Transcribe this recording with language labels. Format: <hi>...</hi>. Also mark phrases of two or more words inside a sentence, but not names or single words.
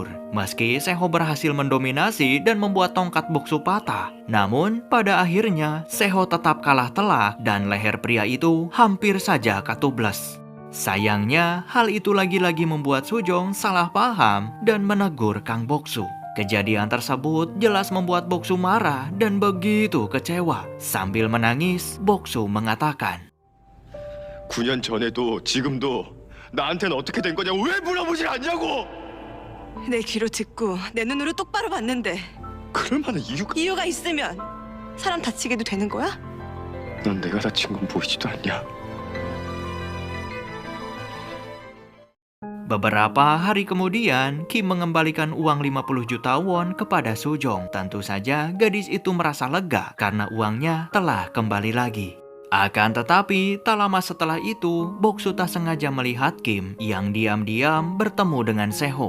<id>Meski Seho berhasil mendominasi dan membuat tongkat Boksu patah, namun pada akhirnya Seho tetap kalah telak dan leher pria itu hampir saja katubles. Sayangnya, hal itu lagi-lagi membuat Sujong salah paham dan menegur Kang Boksu. Kejadian tersebut jelas membuat Boksu marah dan begitu kecewa. Sambil menangis, Boksu mengatakan,</id> <ko>9년 전에도 지금도 나한테는 어떻게 된 거냐 왜 물어보질 않냐고! 내 귀로 듣고 내 눈으로 똑바로 봤는데 그럴 만한 이유가 있으면 사람 다치게도 되는 거야? 넌 내가 다친 건 보이지도 않냐?</ko> <id>Beberapa hari kemudian, Kim mengembalikan uang 50 juta won kepada Sujong. Tentu saja gadis itu merasa lega karena uangnya telah kembali lagi. Akan tetapi, tak lama setelah itu, Boksu tak sengaja melihat Kim yang diam-diam bertemu dengan Seho.</id>